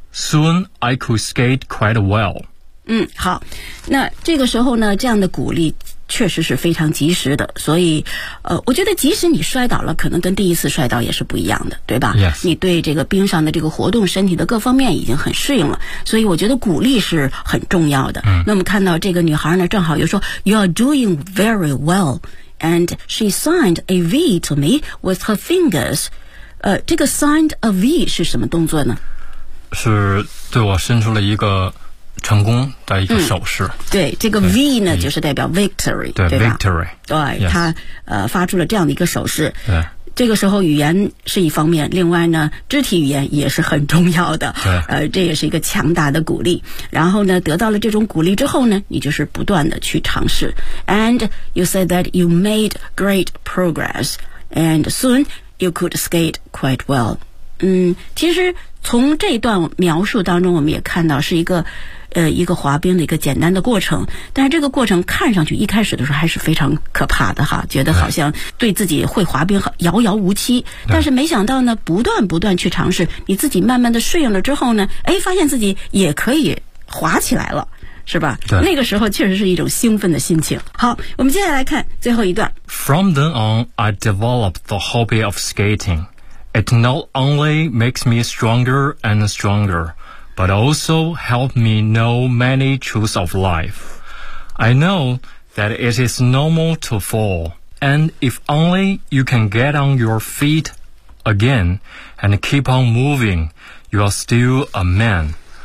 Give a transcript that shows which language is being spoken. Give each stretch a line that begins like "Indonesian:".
English: Soon, I could skate quite well.
Chinese: 好，那这个时候呢，这样的鼓励确实是非常及时的。所以，我觉得即使你摔倒了，可能跟第一次摔倒也是不一样的，对吧？
English: Yes.
Chinese: 你对这个冰上的这个活动，身体的各方面已经很适应了，所以我觉得鼓励是很重要的。那么看到这个女孩呢，正好又说
English: You are doing very well. And she signed a V to me with her fingers.
Chinese: 这个 signed a V 是什么动作呢？是对我伸出了一个成功的一个手势。对，这个 V 呢，就是代表 victory，对，对吧
English: ？victory，
Chinese: 对，他、
English: yes.
Chinese: 发出了这样的一个手势。对，这个时候语言是一方面，另外呢，肢体语言也是很重要的。对，这也是一个强大的鼓励。然后呢，得到了这种鼓励之后呢，你就是不断的去尝试。
English: And you said that you made great progress, and soon you could skate quite well.
Chinese: 其实从这段描述当中，我们也看到是一个滑冰的一个简单的过程，但是这个过程看上去一开始的时候还是非常可怕的哈，觉得好像对自己会滑冰遥遥无期，但是没想到呢，不断不断去尝试，你自己慢慢的适应了之后呢，哎，发现自己也可以滑起来了，是吧？对，那个时候确实是一种兴奋的心情。好，我们接下来看最后一段。
English: From then on, I developed the hobby of skating. It not only makes me stronger and stronger,but also helped me know many truths of life. I know that it is normal to fall, and if only you can get on your feet again and keep on moving, you are still a man.